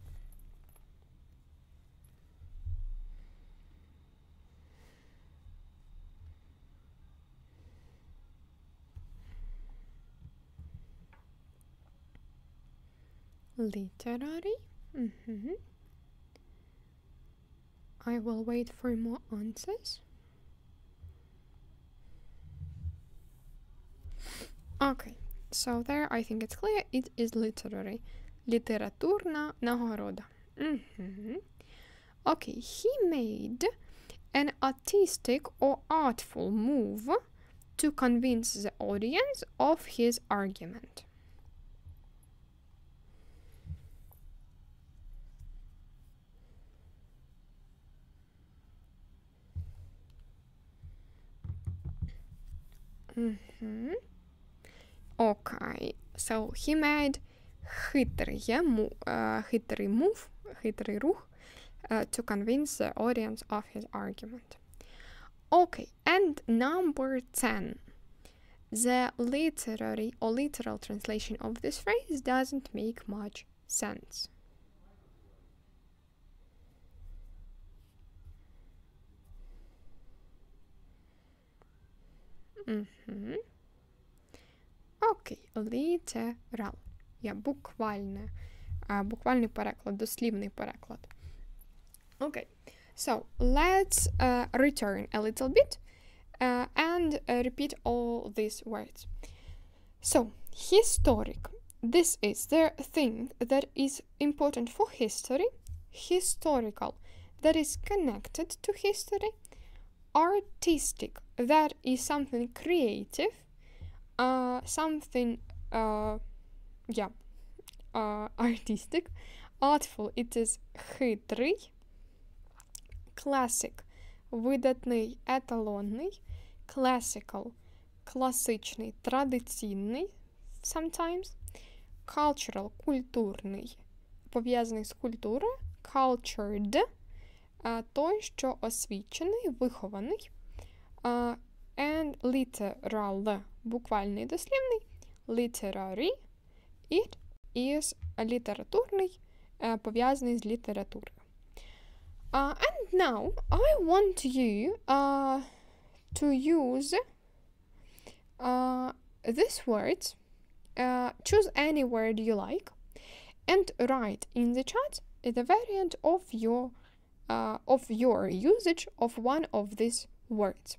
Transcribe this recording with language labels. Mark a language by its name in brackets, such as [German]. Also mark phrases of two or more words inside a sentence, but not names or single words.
[English] Literary. I will wait for more answers. Okay, so there I think it's clear. It is literary. [Ukrainian] Літературна нагорода. [English] Okay, he made an artistic or artful move to convince the audience of his argument. Okay, so he made [Ukrainian] хитрий рух [English] to convince the audience of his argument. Okay, and number 10. The literary or literal translation of this phrase doesn't make much sense. [Ukrainian] Окей, literal. Буквальний переклад, дослівний переклад. [English] Okay, so let's return a little bit and repeat all these words. So, historic. This is the thing that is important for history. Historical. That is connected to history. Artistic. That is something creative. Artistic. Artful. It is хитрий. Classic. [Ukrainian] Видатний, еталонний. Classical. Класичний, традиційний. [English] Sometimes. Cultural. [Ukrainian] Культурний. Пов'язаний з культурою. Cultured. Той, що освічений, вихований. [English] And literal. [Ukrainian] Буквальний, дослівний. [English] Literary. It is [Ukrainian] літературний, пов'язаний з літературою. [English] And now I want you to use these words. Choose any word you like and write in the chat the variant of your usage of one of these words.